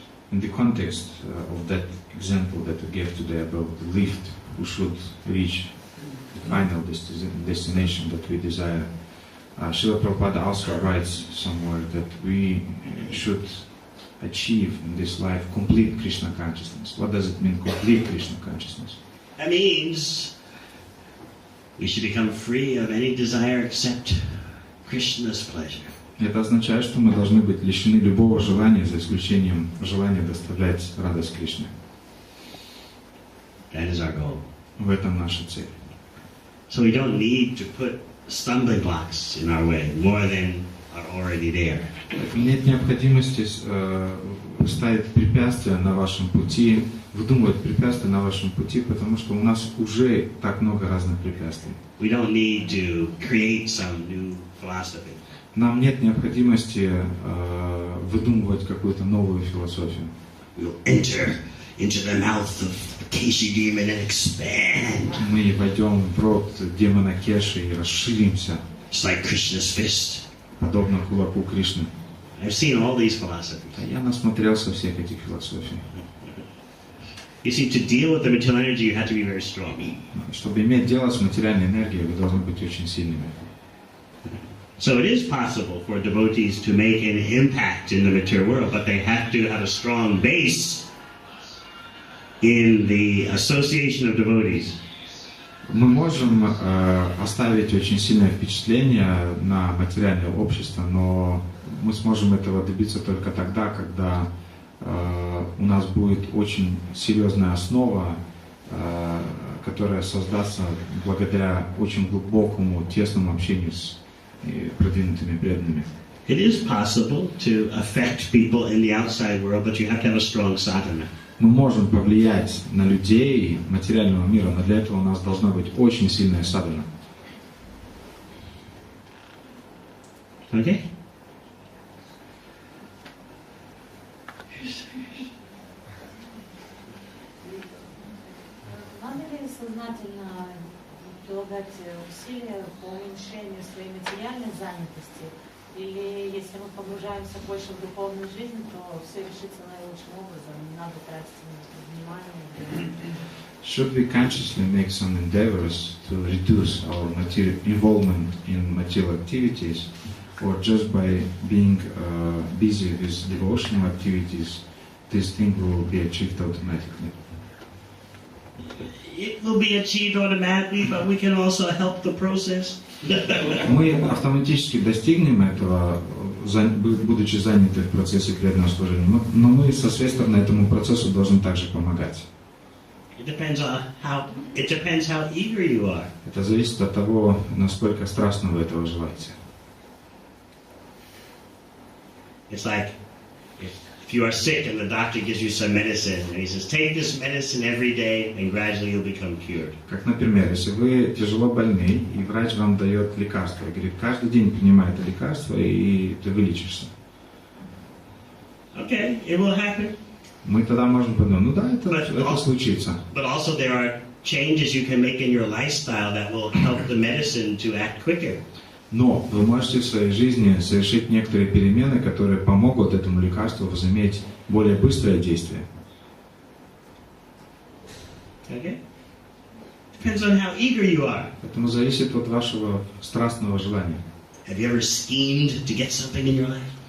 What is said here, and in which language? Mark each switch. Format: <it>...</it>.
<en>In the context of that example that we gave today about the lift, who should reach the final destination that we desire, Srila Prabhupada also writes somewhere that we should achieve in this life complete Krishna consciousness. What does it mean, complete Krishna consciousness? That means we should become free of any desire except Krishna's pleasure.</en> <ru>Это означает, что мы должны быть лишены любого желания, за исключением желания доставлять радость Кришне.</ru> <en>That is our goal.</en> <ru>В этом наша цель.</ru> <en>So we don't need to put stumbling blocks in our way, more than are already there.</en> <ru>Нет необходимости ставить препятствия на вашем пути, выдумывать препятствия на вашем пути, потому что у нас уже так много разных препятствий.</ru> <en>We don't need to create some new philosophy.</en> <ru>Нам нет необходимости выдумывать какую-то новую философию.</ru> <en>We'll enter into the mouth of the Keshi demon and expand.</en> <ru>Мы войдем в рот демона Кеши и расширимся,</ru> <en>It's like Krishna's fist.</en> <ru>подобно кулаку Кришны.</ru> <en>I've seen all these philosophies.</en> <ru>Я насмотрелся всех этих философий.</ru> <en>You see, to deal with the material energy, you have to be very strong.</en> <ru>Чтобы иметь дело с материальной энергией, вы должны быть очень сильными.</ru> <en>So it is possible for devotees to make an impact in the material world, but they have to have a strong base in the association of devotees.</en> <ru>Мы можем оставить очень сильное впечатление на материальное общество, но мы сможем этого добиться только тогда, когда у нас будет очень серьезная основа, которая создастся благодаря очень глубокому, тесному общению с продвинутыми преданными.</ru> <en>It is possible to affect people in the outside world, but you have to have a strong sadhana.</en> <ru>Мы можем повлиять на людей материального мира, но для этого у нас должна быть очень сильная садхана.</ru> <en>Okay?</en> <ru>Надо ли сознательно прилагать усилия по уменьшению своей материальной занятости? Или если мы погружаемся больше в духовную жизнь, то все решится наилучшим образом, не надо тратить внимание.</ru> <en>Should we consciously make some endeavors to reduce our involvement in material activities, or just by being busy with devotional activities, this thing will be achieved automatically? It will be achieved automatically, but we can also help the process.</en> <ru>Мы автоматически достигнем этого, будучи заняты в процессе преданного служения, но мы со своей стороны этому процессу должны также помогать.</ru> <en>It depends how eager you are.</en> <ru>Это зависит от того, насколько страстно вы этого желаете.</ru> <en>It's like if you are sick and the doctor gives you some medicine and he says, take this medicine every day and gradually you'll become cured.</en> <ru>Как, например, если вы тяжело больны, и врач вам дает лекарство, и говорит, каждый день принимай это лекарство, и ты вылечишься.</ru> <en>Okay, it will happen.</en> <ru>Мы тогда можем подумать, ну да, это случится.</ru> <en>But also there are changes you can make in your lifestyle that will help the medicine to act quicker.</en> <ru>Но вы можете в своей жизни совершить некоторые перемены, которые помогут этому лекарству возыметь более быстрое действие.</ru> <en>Okay? Depends on how eager you are.</en> <ru>Поэтому зависит от вашего страстного желания.</ru> <en>Have you ever schemed to get something in your life?</en>